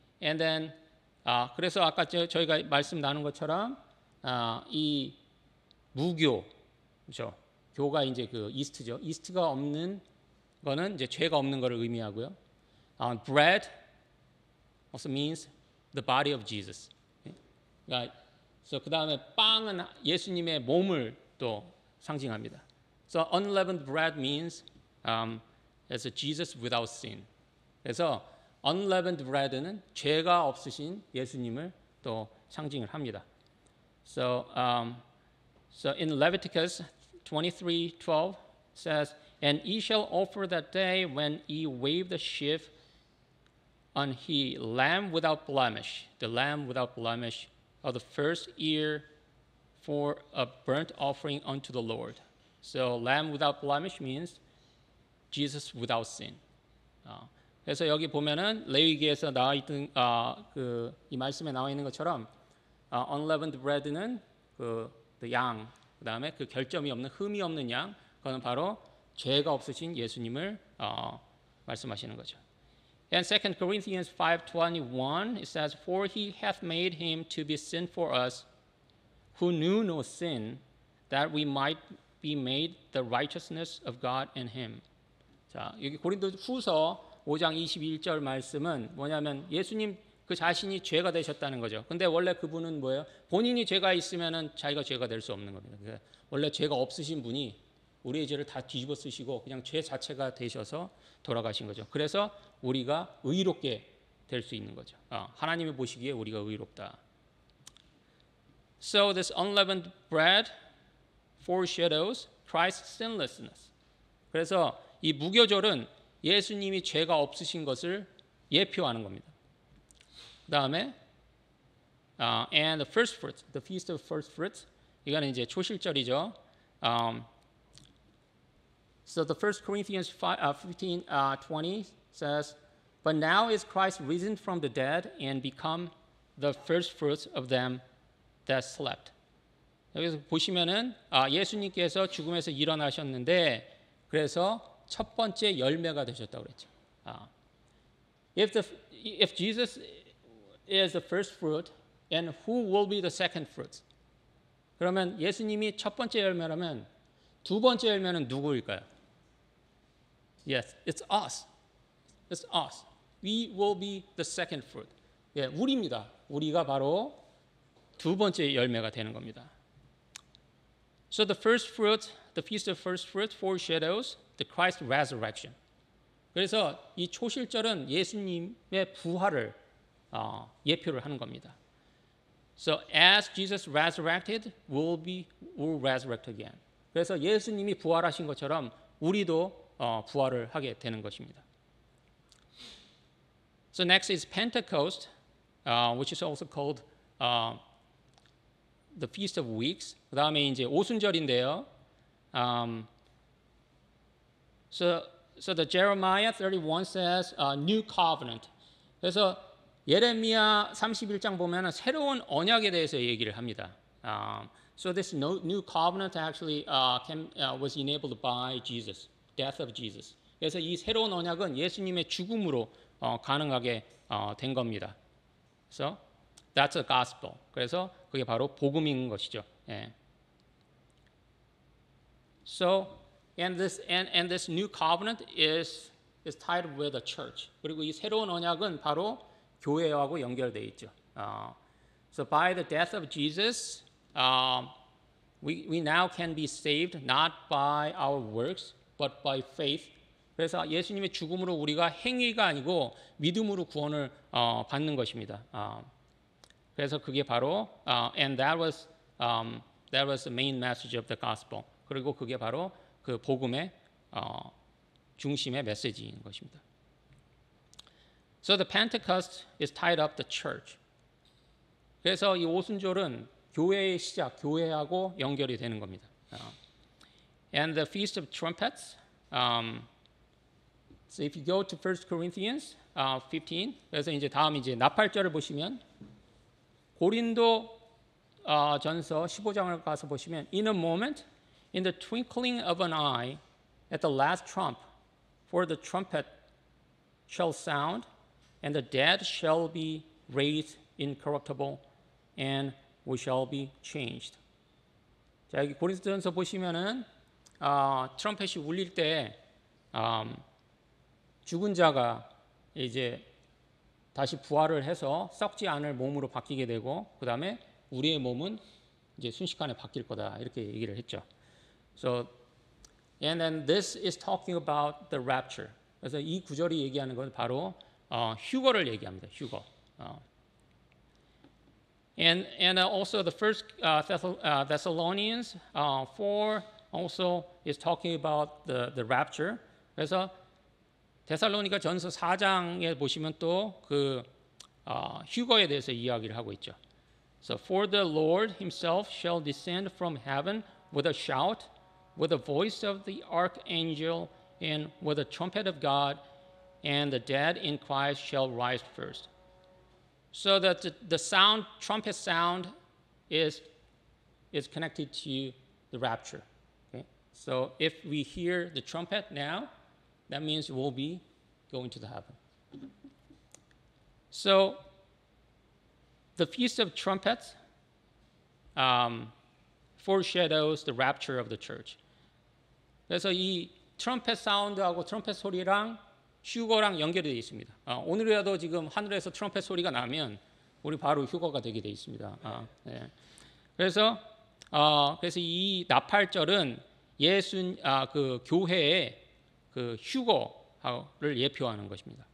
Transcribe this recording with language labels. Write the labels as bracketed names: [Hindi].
[English] And then [Korean] 그래서 아까 저희가 말씀 나눈 것처럼 이 무교, 그렇죠? 교가 이제 그 이스트죠. 이스트가 없는 거는 이제 죄가 없는 것을 의미하고요. [English] Bread also means the body of Jesus. [Korean] 그러니까 so 그 다음에 빵은 예수님의 몸을 또 상징합니다. [English] So unleavened bread means it's a Jesus without sin. [Korean] 그래서 unleavened bread는 죄가 없으신 예수님을 또 상징을 합니다. [English] So in Leviticus 23:12 says, "And ye shall offer that day when ye wave the sheaf on he lamb without blemish, the lamb without blemish of the first year for a burnt offering unto the Lord." So lamb without blemish means Jesus without sin. [Korean] 그래서 여기 보면은 레위기에서 나와 있던 이 말씀에 나와 있는 것처럼 unleavened bread는 그 양, 그다음에 그 결점이 없는 흠이 없는 양, 그거는 바로 죄가 없으신 예수님을 말씀하시는 거죠. And 2 Corinthians 5:21 it says, "For he hath made him to be sin for us, who knew no sin, that we might be made the righteousness of God in him." 자, 여기 고린도후서 5장 21절 말씀은 뭐냐면 예수님 그 자신이 죄가 되셨다는 거죠. 근데 원래 그분은 뭐예요? 본인이 죄가 있으면은 자기가 죄가 될 수 없는 겁니다. 그러니까 원래 죄가 없으신 분이 우리의 죄를 다 뒤집어 쓰시고 그냥 죄 자체가 되셔서 돌아가신 거죠. 그래서 우리가 의롭게 될 수 있는 거죠. 하나님이 보시기에 우리가 의롭다. [English] So this unleavened bread foreshadows Christ's sinlessness. [Korean] 그래서 이 무교절은 예수님이 죄가 없으신 것을 예표하는 겁니다. 그다음에 [English] and the first fruits, the feast of first fruits, [Korean] 이거는 이제 초실절이죠. [English] So the 1 Corinthians 15:20 says, "But now is Christ risen from the dead and become the first fruits of them that slept." [Korean] 여기서 보시면은 예수님께서 죽음에서 일어나셨는데 그래서 첫 번째 열매가 되셨다고 그랬죠. [English] If Jesus is the first fruit, and who will be the second fruit? [Korean] 그러면 예수님이 첫 번째 열매라면 두 번째 열매는 누구일까요? [English] Yes, it's us. It's us. We will be the second fruit. [Korean] 예, 우리입니다. 우리가 바로 두 번째 열매가 되는 겁니다. [English] So the first fruit, the feast of first fruit foreshadows the Christ resurrection. [Korean] 그래서 이 초실절은 예수님의 부활을 예표를 하는 겁니다. [English] So as Jesus resurrected, we'll resurrect again. [Korean] 그래서 예수님이 부활하신 것처럼 우리도 부활을 하게 되는 것입니다. [English] So next is Pentecost, which is also called the Feast of Weeks. [Korean] 그 다음에 이제 오순절인데요. [English] So the Jeremiah 31 says new covenant. [Korean] 그래서 예레미야 31장 보면은 새로운 언약에 대해서 얘기를 합니다. [English] So this new covenant actually was enabled by Jesus, death of Jesus. [Korean] 그래서 이 새로운 언약은 예수님의 죽음으로 가능하게 된 겁니다. [English] So that's a gospel. [Korean] 그래서 그게 바로 복음인 것이죠. 예. [English] So and this new covenant is is tied with the church. [Korean] 그리고 이 새로운 언약은 바로 교회하고 연결되어 있죠. [English] So by the death of Jesus, we now can be saved not by our works, but by faith. [Korean] 그래서 예수님의 죽음으로 우리가 행위가 아니고 믿음으로 구원을 받는 것입니다. 그래서 그게 바로 [English] and that was the main message of the gospel. [Korean] 그리고 그게 바로 그 복음의 중심의 메시지인 것입니다. [English] So the Pentecost is tied up the church. [Korean] 그래서 이 오순절은 교회의 시작, 교회하고 연결이 되는 겁니다. [English] And the Feast of Trumpets. So if you go to 1 Corinthians 15, [Korean] 그래서 이제 다음 이제 나팔절을 보시면 고린도 전서 15장을 가서 보시면 [English] in a moment, in the twinkling of an eye, at the last trump, for the trumpet shall sound, and the dead shall be raised incorruptible, and we shall be changed. [Korean] 자, 여기 고린도전서 보시면은 트럼펫이 울릴 때 죽은 자가 이제 다시 부활을 해서 썩지 않을 몸으로 바뀌게 되고 그 다음에 우리의 몸은 이제 순식간에 바뀔 거다 이렇게 얘기를 했죠. [English] So, and then this is talking about the rapture. [Korean] 그래서 이 구절이 얘기하는 건 바로 휴거를 얘기합니다. 휴거. [English] And also the first Thessalonians 4 also is talking about the rapture. [Korean] 그래서 데살로니가 전서 4장에 보시면 또 그 휴거에 대해서 이야기를 하고 있죠. [English] So for the Lord himself shall descend from heaven with a shout, with the voice of the archangel, and with the trumpet of God, and the dead in Christ shall rise first. So that the sound, trumpet sound, is connected to the rapture. Okay? So if we hear the trumpet now, that means we'll be going to the heaven. So the Feast of Trumpets foreshadows the rapture of the church. [Korean] 그래서 이 트럼펫 사운드하고 트럼펫 소리랑 휴거랑 연결이 되어 있습니다. 오늘이라도 지금 하늘에서 트럼펫 소리가 나면 우리 바로 휴거가 되게 되어 있습니다. 네. 그래서 이 나팔절은 그 교회의 그 휴거를 예표하는 것입니다.